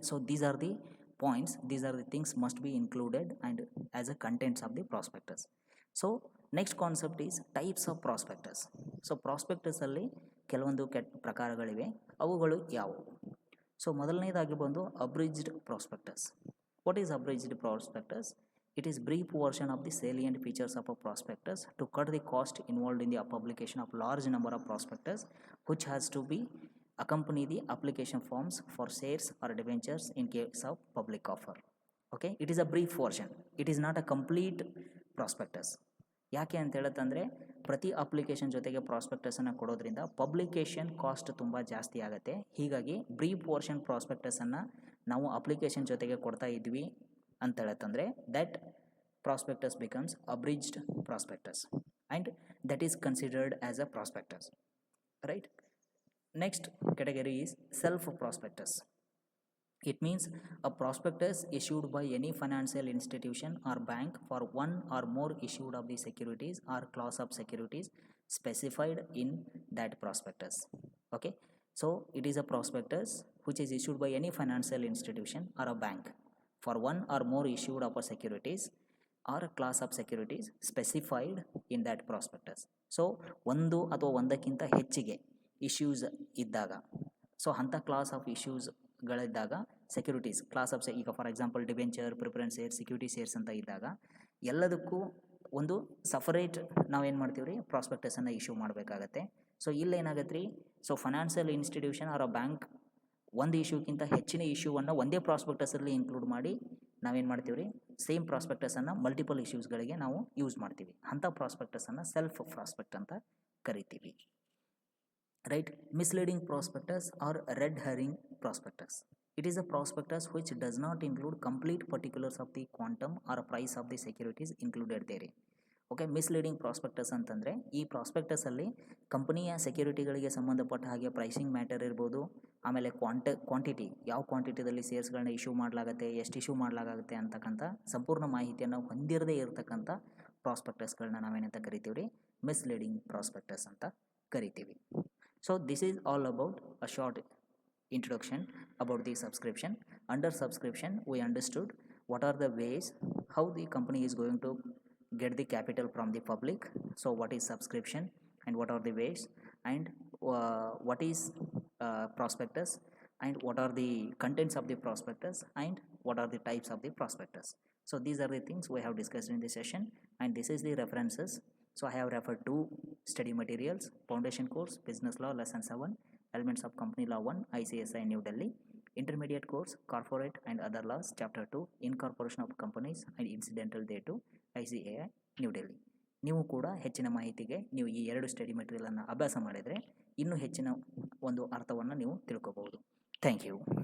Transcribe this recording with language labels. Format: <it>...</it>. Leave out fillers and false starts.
<en>So these are the points, these are the things must be included and as a contents of the prospectus. So next concept is types of prospectus. So</en> <kn>ಪ್ರಾಸ್ಪೆಕ್ಟಸಲ್ಲಿ ಕೆಲವೊಂದು ಪ್ರಕಾರಗಳಿವೆ, ಅವುಗಳು ಯಾವುವು? So ಮೊದಲನೇದಾಗಿ ಬಂದು ಅಬ್ರಿಜ್ಡ್ prospectus.</kn> <en>What is abridged prospectus? It is brief version of the salient features of a prospectus to cut the cost involved in the publication of large number of prospectus, which has to be accompany the application forms for shares or debentures in case of public offer. Okay, it is a brief version. It is not a complete prospectus.</en> <kn>ಯಾಕೆ ಅಂತ ಹೇಳುತ್ತಂದರೆ ಪ್ರತಿ application ಜೊತೆಗೆ ಪ್ರಾಸ್ಪೆಕ್ಟಸನ್ನು ಕೊಡೋದ್ರಿಂದ publication cost ತುಂಬ ಜಾಸ್ತಿ ಆಗುತ್ತೆ. ಹೀಗಾಗಿ brief version ಪ್ರಾಸ್ಪೆಕ್ಟಸನ್ನು ನಾವು ಅಪ್ಲಿಕೇಶನ್ ಜೊತೆಗೆ ಕೊಡ್ತಾ ಇದ್ವಿ ಅಂತ ಹೇಳುತ್ತಂದರೆ</kn> <en>That prospectus becomes abridged prospectus and that is considered as a prospectus, right. Next category is self prospectus. It means a prospectus issued by any financial institution or bank for one or more issued of the securities or class of securities specified in that prospectus. Okay, so it is a prospectus which is issued by any financial institution or a bank for one or more issued of a securities or a class of securities specified in that prospectus.</en> <kn>So ಒಂದು ಅಥವಾ ಒಂದಕ್ಕಿಂತ ಹೆಚ್ಚಿಗೆ issues ಇದ್ದಾಗ, so ಅಂಥ class of ಇಶ್ಯೂಸ್ಗಳಿದ್ದಾಗ securities class of ಈಗ for example debenture, preference shares, ಸಿಕ್ಯೂರಿಟಿ shares ಅಂತ ಇದ್ದಾಗ ಎಲ್ಲದಕ್ಕೂ ಒಂದು ಸಫರೇಟ್ ನಾವೇನು ಮಾಡ್ತೀವಿ ರೀ ಪ್ರಾಸ್ಪೆಕ್ಟಸನ್ನು ಇಶ್ಯೂ ಮಾಡಬೇಕಾಗತ್ತೆ. ಸೊ ಇಲ್ಲೇನಾಗತ್ತೆ ರೀ, ಸೊ ಫೈನಾನ್ಷಿಯಲ್ ಇನ್ಸ್ಟಿಟ್ಯೂಷನ್ ಆರ್ ಅ ಬ್ಯಾಂಕ್ ಒಂದು ಇಶ್ಯೂಕ್ಕಿಂತ ಹೆಚ್ಚಿನ ಇಶ್ಯೂವನ್ನು ಒಂದೇ ಪ್ರಾಸ್ಪೆಕ್ಟಸಲ್ಲಿ ಇನ್ಕ್ಲೂಡ್ ಮಾಡಿ ನಾವೇನು ಮಾಡ್ತೀವಿ ರೀ ಸೇಮ್ ಪ್ರಾಸ್ಪೆಕ್ಟಸನ್ನು ಮಲ್ಟಿಪಲ್ ಇಶ್ಯೂಸ್ಗಳಿಗೆ ನಾವು ಯೂಸ್ ಮಾಡ್ತೀವಿ. ಅಂಥ ಪ್ರಾಸ್ಪೆಕ್ಟಸನ್ನು ಸೆಲ್ಫ್ ಪ್ರಾಸ್ಪೆಕ್ಟ್ ಅಂತ ಕರಿತೀವಿ, right.</kn> <en>Misleading prospectus are red herring prospectus. It is a prospectus which does not include complete particulars of the quantum or price of the securities included therein.</en> <kn>Okay, misleading prospectus ಅಂತಂದರೆ ಈ ಪ್ರಾಸ್ಪೆಕ್ಟಸಲ್ಲಿ ಕಂಪನಿಯ ಸೆಕ್ಯೂರಿಟಿಗಳಿಗೆ ಸಂಬಂಧಪಟ್ಟ ಹಾಗೆ pricing matter ಇರ್ಬೋದು, ಆಮೇಲೆ quantity ಯಾವ ಕ್ವಾಂಟಿಟಿದಲ್ಲಿ ಶೇರ್ಸ್ಗಳನ್ನ issue ಮಾಡಲಾಗುತ್ತೆ, ಎಷ್ಟು ಇಶ್ಯೂ ಮಾಡಲಾಗುತ್ತೆ ಅಂತಕ್ಕಂಥ ಸಂಪೂರ್ಣ ಮಾಹಿತಿಯನ್ನು ಹೊಂದಿರದೇ ಇರತಕ್ಕಂಥ ಪ್ರಾಸ್ಪೆಕ್ಟಸ್ಗಳನ್ನ ನಾವೇನಂತ ಕರಿತೀವಿ ರೀ ಮಿಸ್ಲೀಡಿಂಗ್ ಪ್ರಾಸ್ಪೆಕ್ಟಸ್ ಅಂತ ಕರಿತೀವಿ.</kn> <en>So this is all about a short introduction about the subscription. Under subscription we understood what are the ways how the company is going to get the capital from the public. So what is subscription and what are the ways, and what is prospectus, and what are the contents of the prospectus, and what are the types of the prospectus. So these are the things we have discussed in this session, and this is the references. So I have referred to study materials, foundation course, business law lesson 7, elements of company law 1, ICSI New Delhi, intermediate course, corporate and other laws, chapter 2, incorporation of companies and incidental thereto, ICAI New Delhi.</en> <kn>ನೀವು ಕೂಡ ಹೆಚ್ಚಿನ ಮಾಹಿತಿಗೆ ನೀವು ಈ ಎರಡು study ಮೆಟೀರಿಯಲನ್ನು ಅಭ್ಯಾಸ ಮಾಡಿದರೆ ಇನ್ನೂ ಹೆಚ್ಚಿನ ಒಂದು ಅರ್ಥವನ್ನು ನೀವು ತಿಳ್ಕೋಬಹುದು. Thank you.</kn>